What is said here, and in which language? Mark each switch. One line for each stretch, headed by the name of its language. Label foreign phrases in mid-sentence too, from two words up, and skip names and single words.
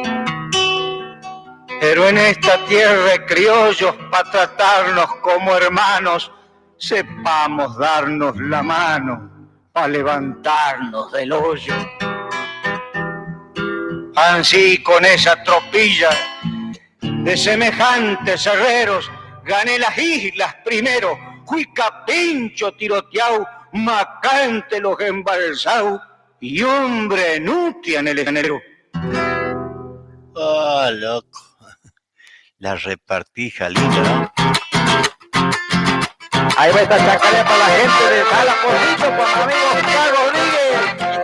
Spanish: Pero en esta tierra de criollos, para tratarnos como hermanos, sepamos darnos la mano para levantarnos del hoyo. Ansí con esa tropilla de semejantes herreros, gané las islas primero, fui capincho tiroteau, macante los embalsau, y hombre nutia en el enero. Ah, loco. La repartija linda, ¿no? Ahí va esta chacarera para la gente de Sala Porrito, con mi amigo Oscar Rodríguez.